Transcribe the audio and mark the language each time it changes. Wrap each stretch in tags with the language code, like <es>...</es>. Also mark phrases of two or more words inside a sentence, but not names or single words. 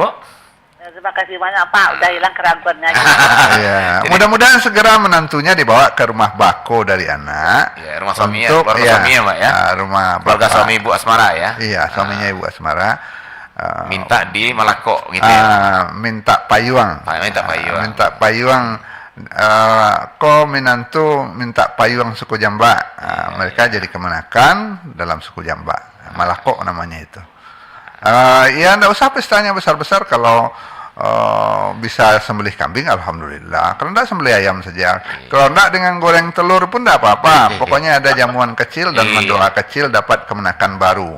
<id>Ya, terima kasih banyak Pak, udah hilang keraguannya. Iya, mudah-mudahan segera menantunya dibawa ke rumah bako dari anak. Ya, rumah suami ya, untuk keluarga suami ya Pak ya. rumah Keluarga bapak. suami Bu Asmara ya. Iya, suaminya Ibu Asmara. Minta di Malako gitu ya.</id> <min>Minta payuang. Minta payuang. Minta payuang. Ko minantu minta payuang suku Jamba.</min> <id>Mereka jadi kemenakan dalam suku Jamba. Malako namanya itu. Ya enggak usah pestanya besar-besar kalau bisa sembelih kambing, alhamdulillah. Kalau enggak sembelih ayam saja. Kalau enggak dengan goreng telur pun enggak apa-apa. Pokoknya ada jamuan kecil dan mendoa kecil dapat kemenakan baru.</id>